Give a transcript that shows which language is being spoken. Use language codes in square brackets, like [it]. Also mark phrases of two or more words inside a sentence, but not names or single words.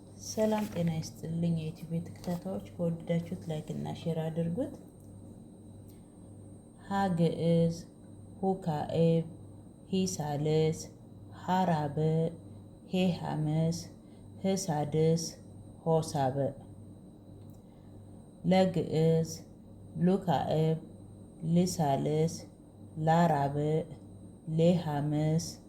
[am] ሰላም ጤና ይስጥልኝ የዩቲዩብ ተከታታዮች፣ ከወደዳችሁት ላይክ እና ሼር አድርጉት። ሀግዕዝ፣ ሁካኤብ፣ ሂሳልስ፣ ሀራብዕ፣ ሄሐምስ፣ ህሳድስ፣ ሆሳብዕ። ለግዕዝ ሉካኤብ፣ ልሳልስ፣ ላራብዕ፣ ሌሐምስ፣